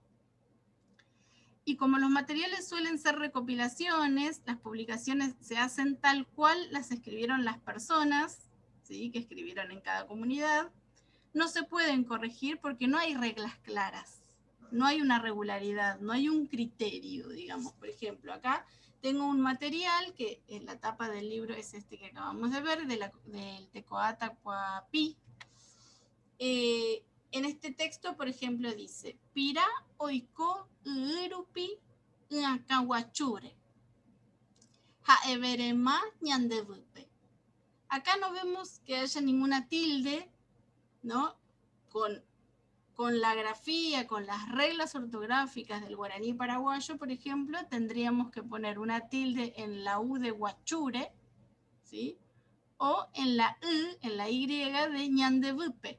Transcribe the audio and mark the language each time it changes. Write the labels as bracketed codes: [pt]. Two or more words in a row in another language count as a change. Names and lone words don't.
[es] Y como los materiales suelen ser recopilaciones, las publicaciones se hacen tal cual las escribieron las personas, ¿sí?, que escribieron en cada comunidad, no se pueden corregir porque no hay reglas claras, no hay una regularidad, no hay un criterio, digamos. Por ejemplo, acá tengo un material que en la tapa del libro es este que acabamos de ver, del Tecoata Cuapi. En este texto, por ejemplo, dice: [gn] Pira oiko urupi akahuachure. Haeverema ñandevupe. [es] Acá no vemos que haya ninguna tilde, ¿no? Con la grafía, con las reglas ortográficas del guaraní paraguayo, por ejemplo, tendríamos que poner una tilde en la U de Huachure, ¿sí?, o en la Y, en la Y de ñandevupe.